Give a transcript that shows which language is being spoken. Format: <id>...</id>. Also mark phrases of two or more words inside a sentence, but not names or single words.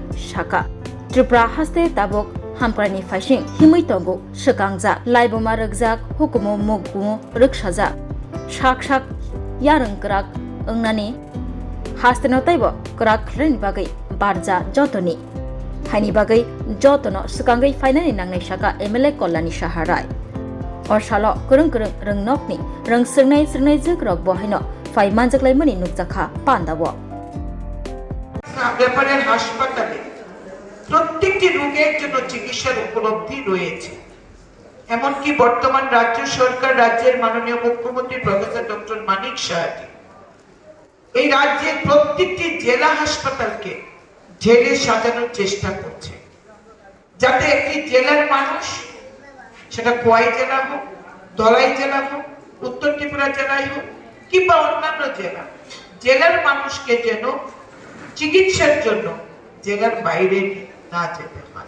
<trp>Shaka Tripura Haste Tabok Hamkrani Faishing Himui Tongo Shakangza Laiboma Ragzak Hukumu Mugmu Rukshaza Shak Shak Yarang Krak Ungnani Hasteno Taibo Krak Ren Bagai Barja Jotoni Haini bagai jotono sukangai finally nangnai saka MLA Kolani Shaharai or shalo kurung rung nokni rung sirnai jikrok bohino fai manjaklai mani nukjakha pandawo</trp> <bn>ব্যাপারের হাসপাতালে প্রত্যেকটি রোগের জন্য চিকিৎসার উপলব্ধি রয়েছে। এমনকি বর্তমান রাজ্য সরকার রাজ্যের মাননীয় মুখ্যমন্ত্রী প্রফেসর ডক্টর মানিক সাহাজি এই রাজ্যের প্রত্যেকটি জেলা হাসপাতালকে ঢেলে সাজানোর চেষ্টা করছে, যাতে একটি জেলার মানুষ, সেটা খোয়াই জেলা হোক, ধলাই জেলা হোক, উত্তর ত্রিপুরা জেলায় হোক কিংবা অন্যান্য জেলার মানুষকে যেন চিকিৎসার জন্য জেলার বাইরে না যেতে হয়।</bn>